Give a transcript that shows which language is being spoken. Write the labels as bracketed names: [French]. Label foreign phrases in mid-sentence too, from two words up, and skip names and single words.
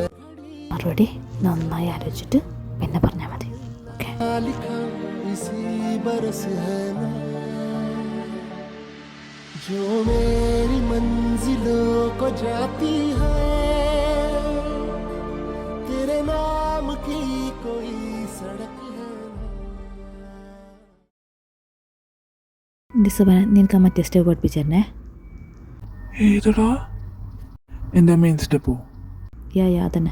[Malayalam] മറുപടി നന്നായി ആലോചിച്ചിട്ട് പിന്നെ പറഞ്ഞാൽ മതി. ഓക്കെ? [Hindi] लिखा इसी बरस है ना जो मेरी मंजिलों को जाती है तेरे नाम की कोई सड़क है [Malayalam] ഡിസബന, നിനക്ക് മറ്റേ സ്റ്റെപ്പ് പഠിപ്പിച്ചേ. ഏതടാ? എൻ്റെ മെയിൻ സ്റ്റെപ്പോ? യാ തന്നെ.